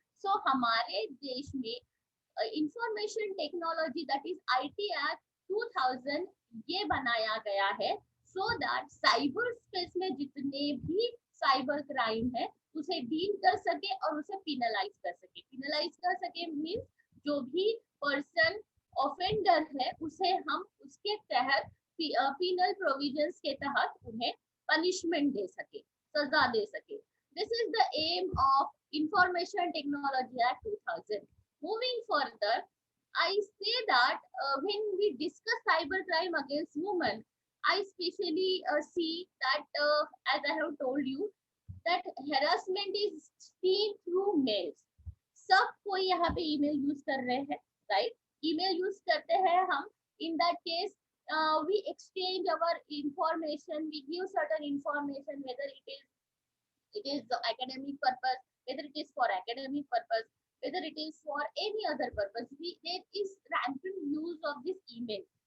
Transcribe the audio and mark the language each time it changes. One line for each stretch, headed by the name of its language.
Hindi: So, हमारे देश में information technology
English: that is
Hindi: IT Act 2000 ये बनाया गया है
English: so that
Hindi: साइबर स्पेस में जितने भी साइबर क्राइम है उसे डील कर सके और उसे पिनलाइज कर सके मींस जो भी पर्सन ऑफेंडर है उसे हम उसके तहत पिनल प्रोविजंस के तहत उन्हें पनिशमेंट दे सके, सजा दे सके.
English: This is the aim of information technology act 2000. Moving further, I say that when we discuss cybercrime against women, I especially see that, as I have told you, that harassment is seen through mails.
Hindi: सब कोई यहाँ पे email use कर रहे हैं, right? Email use करते हैं हम.
English: In that case, we exchange our information. We give certain information, whether it is the academic purpose, whether it is for academic purpose, whether it is for any other purpose. There is rampant use of this email.